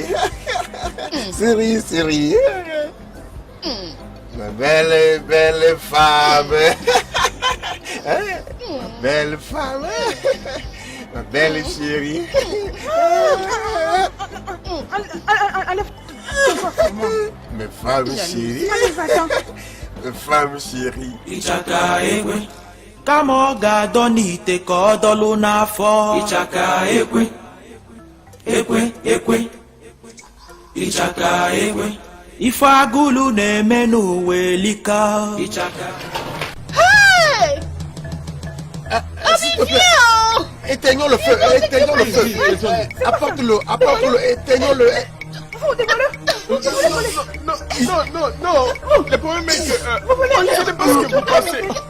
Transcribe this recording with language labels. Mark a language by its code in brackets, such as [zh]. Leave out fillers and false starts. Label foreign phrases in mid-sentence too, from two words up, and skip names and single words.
[fr] Souris, souris. Ma belle, belle femme. Ma belle femme. Ma belle chérie. Mes femmes chéries. Mes femmes chéries. [ig] Ichaka ekwe. Kama ọ ga-adọ n'ite ka ọ dọlụ n'afọ. Ichaka ekwe. Ekwe, ekwe. Ichaka ekwe. Ife agụlụ na-eme n'uwe lika. Ichaka. Hey! [fr] Éteignons le feu, éteignons le feu. Apporte-le, apporte-le, éteignons-le. Non. Le problème est que... je ne sais pas ce que vous pensez.